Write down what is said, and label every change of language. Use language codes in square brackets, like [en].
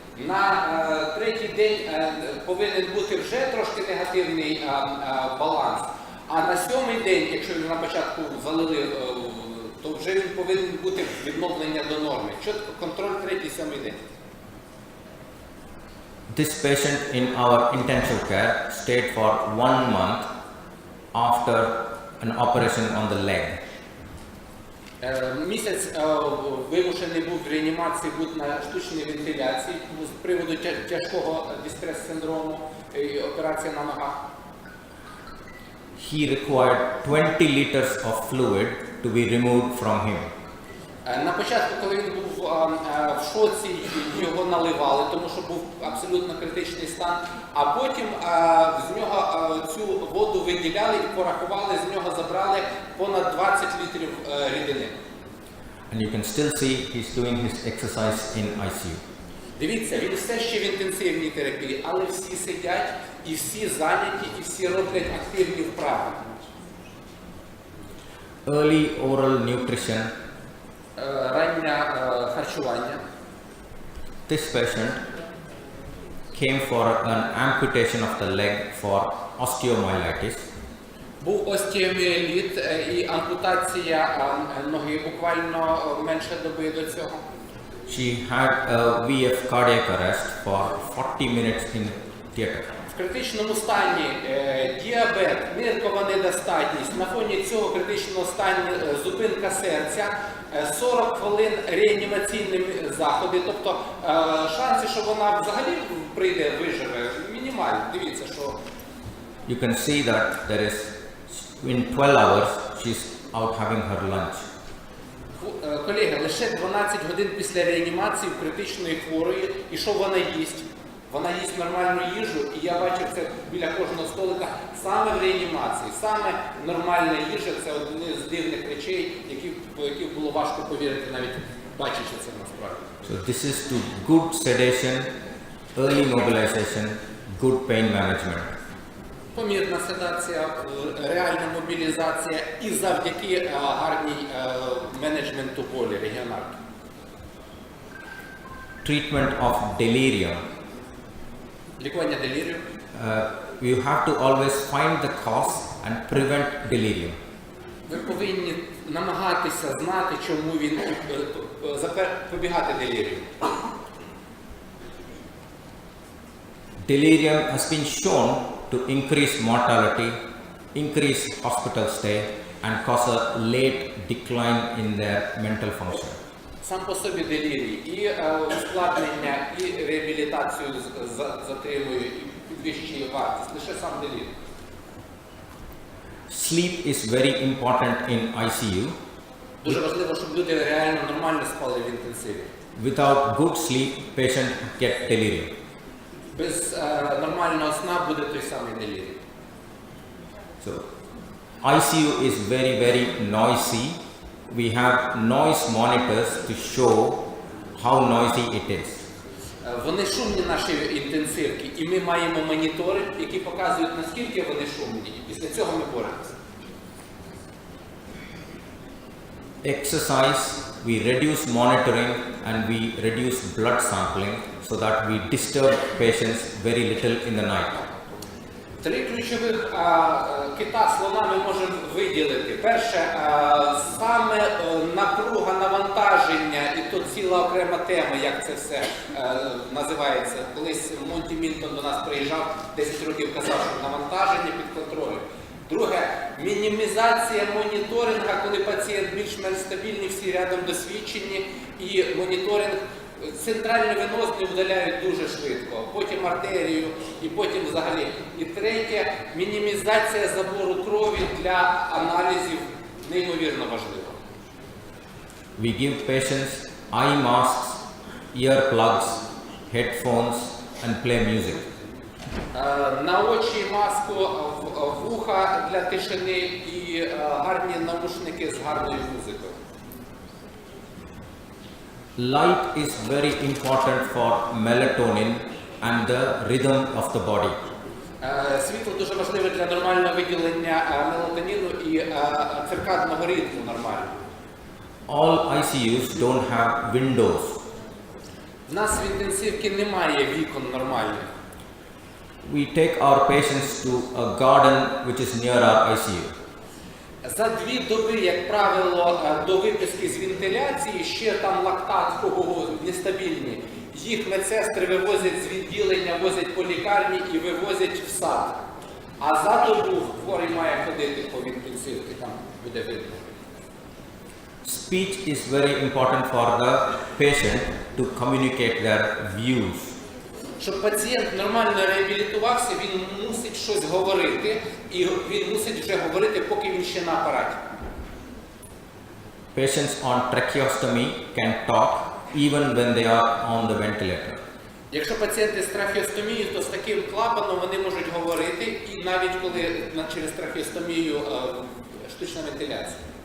[uk] На третій день повинен бути вже трошки негативний баланс, а на сьомий день, якщо він на початку залили, то вже він повинен бути відновлення до норми. Чітко контроль третій-сьомий день. [en] This patient in our intensive care stayed for 1 month after an operation on the leg. [uk] Місяць вимушений був в реанімації бути на штучній вентиляції з приводу тяжкого дистрес-синдрому і операція на ногах. [en] He required 20 liters of fluid to be removed from him. [uk] На початку, коли він був в шоці, його наливали, тому що був абсолютно критичний стан, а потім з нього цю воду виділяли і порахували, з нього забрали понад 20 літрів рідини. [en] And you can still see he's doing his exercise in ICU. [uk] Дивіться, він все ще в інтенсивній терапії, але всі сидять, і всі зайняті, і всі роблять активні вправи. [en] Early oral nutrition. [uk] Раннє харчування. [en] This patient came for an amputation of the leg for osteomyelitis. [uk] Був остеоміеліт і ампутація ноги буквально менше доби до цього. [en] She had a VF cardiac arrest for 40 minutes in theater. [uk] В критичному стані діабет, ниркова недостатність, на фоні цього критичного стану зупинка серця, 40 хвилин реанімаційні заходи, тобто шанси, що вона взагалі прийде, виживе, мінімальні. Дивіться, що... [en] You can see that there is, in 12 hours, she's out having her lunch. [uk] Колеги, лише 12 годин після реанімації критичної хворої, і що вона їсть? Вона їсть нормальну їжу, і я бачив це біля кожного столика, саме в реанімації, саме нормальна їжа – це одне з дивних речей, по яких було важко повірити, навіть бачачи це насправді. [en] So this is to good sedation, early mobilization, good pain management. [uk] Помірна седація, реальна мобілізація і завдяки гарній менеджменту болі, регіонарки. [en] Treatment of delirium. [uk] Лікування делірію. [en] You have to always find the cause and prevent delirium. [uk] Ви повинні намагатися знати, чому він запобігати делірію. [en] Delirium has been shown to increase mortality, increase hospital stay, and cause a late decline in their mental function. [uk] Сам по собі делірій і ускладнення, і реабілітацію затримує, і підвищує вартість. Лише сам делірій. [en] Sleep is very important in ICU. [uk] Дуже важливо, щоб люди реально нормально спали в інтенсиві. [en] Without good sleep, patient get delirium. [uk] Без нормального сна буде той самий делірій. [en] So, ICU is very, very noisy. We have noise monitors to show how noisy it is. [uk] Вони шумні, наші інтенсивки, і ми маємо монітори, які показують, наскільки вони шумні, і після цього ми боремося. [en] Exercise, we reduce monitoring and we reduce blood sampling so that we disturb patients very little in the night. [uk] Три ключових кита слона ми можемо виділити. Перше, саме напруга, навантаження, і то ціла окрема тема, як це все називається. Колись Монті Мільтон до нас приїжджав, 10 років казав, що навантаження під контролем. Друге, мінімізація моніторинга, коли пацієнт більш-менш стабільний, всі рядом досвідчені, і моніторинг центральний венозний видаляють дуже швидко, потім артерію і потім взагалі. І третє, мінімізація забору крові для аналізів неймовірно важлива. [en] We give patients eye masks, earplugs, headphones and play music. [uk] На очі маску, вуха для тишини і гарні навушники з гарною музикою. [en] Light is very important for melatonin and the rhythm of the body. [uk] Світло дуже важливе для нормального виділення мелатоніну і циркадного ритму нормального. [en] All ICUs don't have windows. [uk] В нас в інтенсивці немає вікон нормальних. [en] We take our patients to a garden which is near our ICU. [uk] За 2 доби, як правило, до виписки з вентиляції, ще там лактат, кого нестабільні, їх медсестри вивозять з відділення, возять по лікарні і вивозять в сад. А за добу хворий має ходити по інтенсивці, там буде видно. [en] Speech is very important for the patient to communicate their views. [uk] Щоб пацієнт нормально реабілітувався, він мусить щось говорити, і він мусить вже говорити, поки він ще на апараті. [en] Patients on tracheostomy can talk even when they are on the ventilator. [uk] Якщо пацієнти з трахеостомією, то з таким клапаном вони можуть говорити, і навіть коли через трахеостомію штучна вентиляція.